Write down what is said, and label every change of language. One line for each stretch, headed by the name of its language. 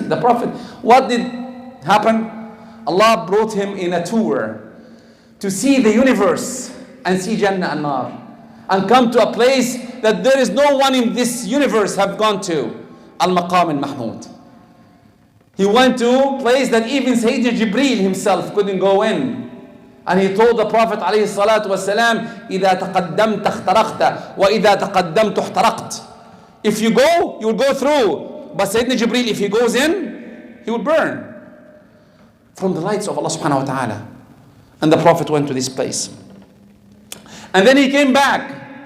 English: The Prophet, what did happen? Allah brought him in a tour to see the universe and see Jannah and Nar. and come to a place that there is no one in this universe have gone to. Al-Maqam al-Mahmud. He went to a place that even Sayyidina Jibreel himself couldn't go in. And he told the Prophet
Arabic: عليه الصلاة والسلام, إِذَا تَقَدَّمْتَ اخْتَرَقْتَ وَإِذَا تَقَدَّمْتَ احْتَرَقْتَ.
English: If you go, you will go through. But Sayyidina Jibreel, if he goes in, he will burn from the lights of Allah subhanahu wa ta'ala. And the Prophet went to this place. And then he came back.